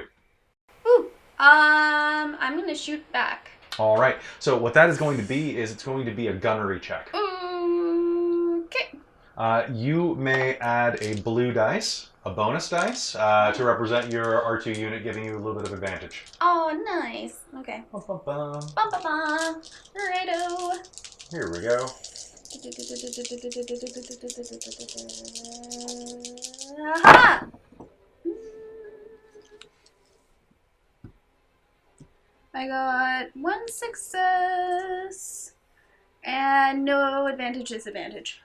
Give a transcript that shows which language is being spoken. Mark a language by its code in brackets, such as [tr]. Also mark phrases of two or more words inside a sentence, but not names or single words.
[en] Ooh. I'm gonna shoot back. All right. So what that is going to be is it's going to be a gunnery check. Okay. You may add a blue dice, a bonus dice, to represent your R2 unit, giving you a little bit of advantage. Oh, nice. Okay. Ba-ba-ba. Ba-ba-ba. Righto. Here we go. Aha! I got 1 success and no advantage, disadvantage.